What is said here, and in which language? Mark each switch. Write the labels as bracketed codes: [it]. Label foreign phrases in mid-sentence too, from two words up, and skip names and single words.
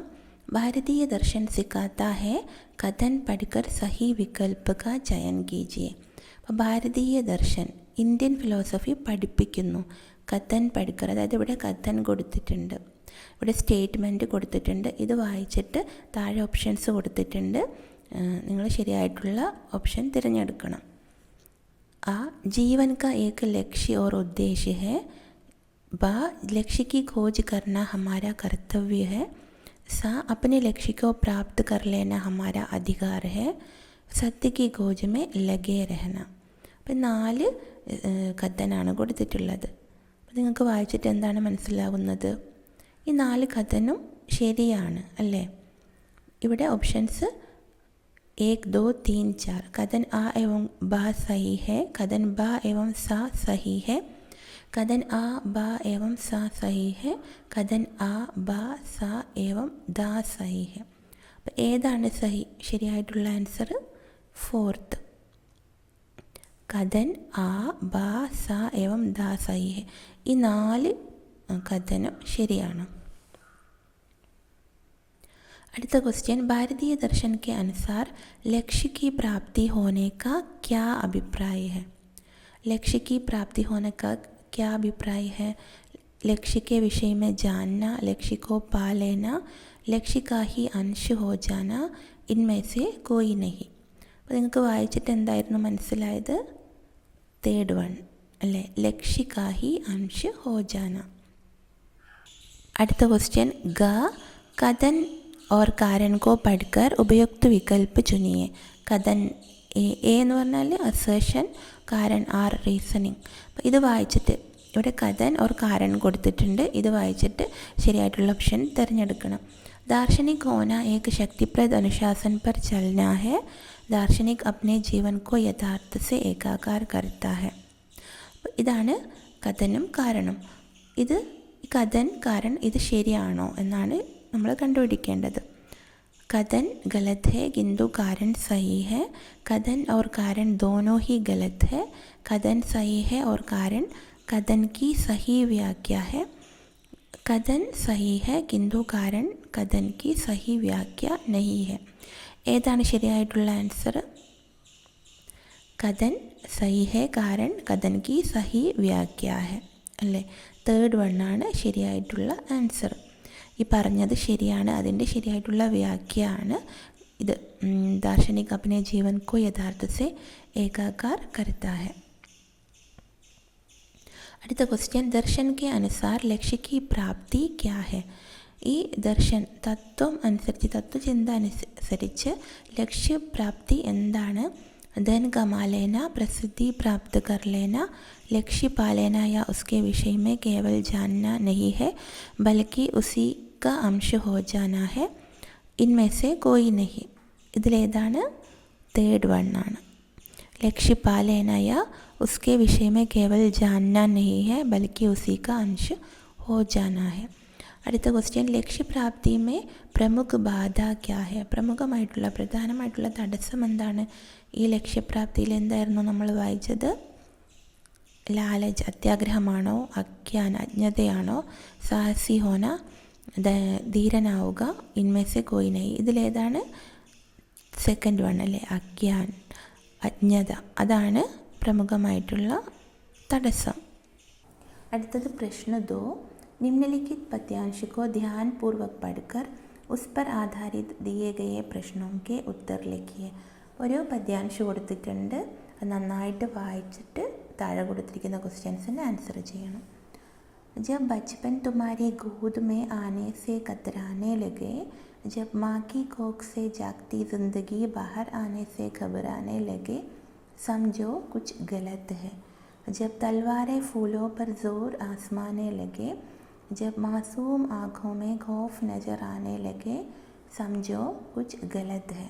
[hi] भारतीय दर्शन सिखाता है कथन पढ़कर सही विकल्प का चयन कीजिए. [ml] അപ്പോൾ ഭാരതീയ ദർശൻ, [en] Indian philosophy [ml] പഠിപ്പിക്കുന്നു. [hi] कथन पढ़कर, [ml] അതായത് ഇവിടെ കഥൻ കൊടുത്തിട്ടുണ്ട്, ഇവിടെ സ്റ്റേറ്റ്മെൻറ്റ് കൊടുത്തിട്ടുണ്ട്. ഇത് വായിച്ചിട്ട് താഴെ ഓപ്ഷൻസ് കൊടുത്തിട്ടുണ്ട്, നിങ്ങൾ ശരിയായിട്ടുള്ള ഓപ്ഷൻ തിരഞ്ഞെടുക്കണം. [hi] आ जीवन का एक लक्ष्य और उद्देश्य है, बा लक्ष्य की खोज करना हमारा कर्तव्य है, सा अपने लक्ष्य को प्राप्त कर लेना हमारा अधिकार है, सत्य की खोज में लगे रहना. [ml] അപ്പം 4 കഥനാണ് കൊടുത്തിട്ടുള്ളത്. അപ്പോൾ നിങ്ങൾക്ക് വായിച്ചിട്ട് എന്താണ് മനസ്സിലാവുന്നത്? ഈ 4 കഥനും ശരിയാണ് അല്ലേ? ഇവിടെ ഓപ്ഷൻസ് 1, 2, 3, 4. [hi] कथन आ एवं बा सही है, कथन बा एवं सा सही है, कथन आ बा एवं सा सही है, कथन आ बा सा एवं दा सही है. [ml] അപ്പോൾ ഏതാണ് സഹി? ശരിയായിട്ടുള്ള ആൻസർ 4th. [hi] कथन आ बा स एवं दा सही है. [ml] ഈ 4 കഥനം ശരിയാണ്. അടുത്ത ക്വസ്റ്റ്യൻ, [hi] भारतीय दर्शन के अनुसार लक्ष्य की प्राप्ति होने का क्या अभिप्राय है? लक्ष्य की प्राप्ति होने का क्या अभिप्राय है? लक्ष्य के विषय में जानना, लक्ष्य को पा लेना, लक्ष्य का ही अंश हो जाना, इनमें से कोई नहीं. [ml] അപ്പോൾ നിങ്ങൾക്ക് വായിച്ചിട്ട് എന്തായിരുന്നു മനസ്സിലായത്? [en] 3rd one [ml] അല്ലേ, [hi] लक्ष्य का ही अंश हो जाना. [ml] അടുത്ത ക്വസ്റ്റ്യൻ, [hi] ग कथन और कारण को पढ़कर उपयुक्त विकल्प चुनिए. [ml] കഥൻ എ എന്ന് പറഞ്ഞാൽ അസേഷൻ, കാരൺ ആർ റീസണിങ്. അപ്പോൾ ഇത് വായിച്ചിട്ട്, ഇവിടെ [hi] कथन और कारण [ml] കൊടുത്തിട്ടുണ്ട്, ഇത് വായിച്ചിട്ട് ശരിയായിട്ടുള്ള ഓപ്ഷൻ തിരഞ്ഞെടുക്കണം. [hi] दार्शनिक होना एक शक्तिप्रद अनुशासन पर चलना है, दार्शनिक अपने जीवन को यथार्थ से एकाकार करता है. [ml] ഇതാണ് കഥനും കാരണും. ഇത് [hi] कथन कारण [ml] ഇത് ശരിയാണോ എന്നാണ് നമ്മൾ കണ്ടുപിടിക്കേണ്ടത്. [hi] कथन गलत है किंतु कारण सही है, कथन और कारण दोनों ही गलत है, कथन सही है और कारण कथन की सही व्याख्या है, कथन सही है किंतु कारण कथन की सही व्याख्या नहीं है. [ml] ഏതാണ് ശരിയായിട്ടുള്ള ആൻസർ? [hi] कथन सही है, कारण कथन की सही व्याख्या है അല്ലേ. [en] 3rd one [ml] ആണ് ശരിയായിട്ടുള്ള ആൻസർ. ഈ പറഞ്ഞത് ശരിയാണ്, അതിൻ്റെ ശരിയായിട്ടുള്ള വ്യാഖ്യയാണ് ഇത്. [hi] दार्शनिक अपने जीवन को यथार्थ से एकाकार करता है. [ml] അടുത്ത ക്വസ്റ്റ്യൻ, [hi] दर्शन के अनुसार लक्ष्य की प्राप्ति क्या है? [ml] ഈ ദർശൻ തത്വം അനുസരിച്ച്, തത്വചിന്ത അനുസരിച്ച് ലക്ഷ്യപ്രാപ്തി എന്താണ്? [hi] धन कमा लेना, प्रसिद्धि प्राप्त कर लेना, लक्ष्य पा लेना या उसके विषय में केवल जानना नहीं है बल्कि उसी का अंश हो जाना है, इनमें से कोई नहीं. [ml] ഇതിലേതാണ്? [en] 3rd one [ml] ആണ്. [hi] लक्ष्य पा लेना या उसके विषय में केवल जानना नहीं है बल्कि उसी का अंश हो जाना है. [ml] അടുത്ത ക്വസ്റ്റ്യൻ, [hi] लक्ष्यप्राप्ति में प्रमुख बाधा क्या है? [ml] പ്രമുഖമായിട്ടുള്ള, പ്രധാനമായിട്ടുള്ള തടസ്സം എന്താണ്? ഈ ലക്ഷ്യപ്രാപ്തിയിൽ എന്തായിരുന്നു നമ്മൾ വായിച്ചത്? ലാലജ് അത്യാഗ്രഹമാണോ, അജ്ഞതയാണോ, [hi] साहसी होना [ml] ധീരനാവുക, [hi] इनमें से कोई नहीं. [ml] ഇതിലേതാണ്? [en] 2nd one [ml] അല്ലേ, അജ്ഞത. അതാണ് പ്രമുഖമായിട്ടുള്ള തടസ്സം. അടുത്തത് പ്രശ്ന 2, [hi] निम्नलिखित पद्यांश को ध्यानपूर्वक पढ़कर उस पर आधारित दिए गए प्रश्नों के उत्तर लिखिए. [ml] ഒരു പദ്യാംശം കൊടുത്തിട്ടുണ്ട്, നന്നായിട്ട് വായിച്ചിട്ട് താഴെ കൊടുത്തിരിക്കുന്ന ക്വസ്റ്റ്യൻസിന് ആൻസർ ചെയ്യണം. [hi] जब बचपन तुम्हारी गोद में आने से कतराने लगे, जब माँ की कोख से जागती ज़िंदगी बाहर आने से घबराने लगे, समझो कुछ गलत है. जब तलवारें फूलों पर ज़ोर आजमाने लगे, जब मासूम आँखों में खौफ नज़र आने लगे, समझो कुछ गलत है.